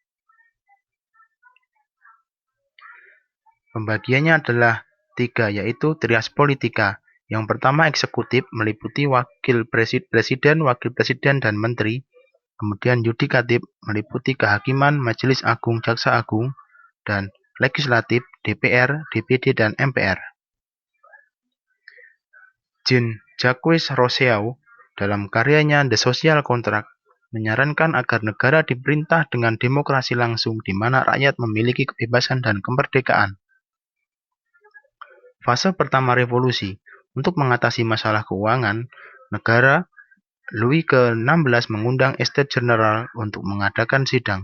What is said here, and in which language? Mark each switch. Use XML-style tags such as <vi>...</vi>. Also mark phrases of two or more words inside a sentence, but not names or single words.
<id>Pembagiannya adalah 3 yaitu trias politika. Yang pertama eksekutif meliputi wakil presiden, dan menteri. Kemudian yudikatif meliputi kehakiman, majelis agung, jaksa agung, dan legislatif DPR, DPD, dan MPR. Jean-Jacques Rousseau dalam karyanya The Social Contract menyarankan agar negara diperintah dengan demokrasi langsung di mana rakyat memiliki kebebasan dan kemerdekaan. Fase pertama revolusi. Untuk mengatasi masalah keuangan, negara Louis ke-16 mengundang Estates General untuk mengadakan sidang.</id>